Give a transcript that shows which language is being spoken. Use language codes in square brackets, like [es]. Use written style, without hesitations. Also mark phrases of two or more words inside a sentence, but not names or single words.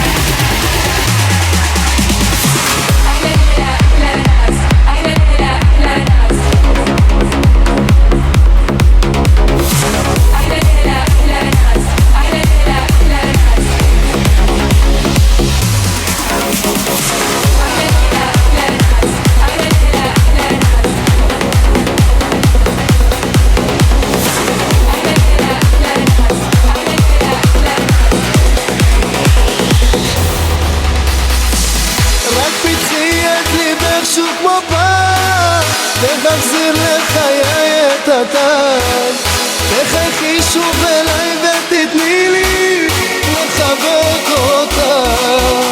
[ar] أحلى ليلة أحلى ناس أحلى ليلة أحلى ناس أحلى ليلة أحلى ناس أحلى ليلة أحلى ناس أحلى ليلة أحلى ناس أحلى ليلة أحلى ناس [he] שוק מבט, תחזיר לחיי את הטעם, תחכי שוב אליי ותתני לי לחבק אותך.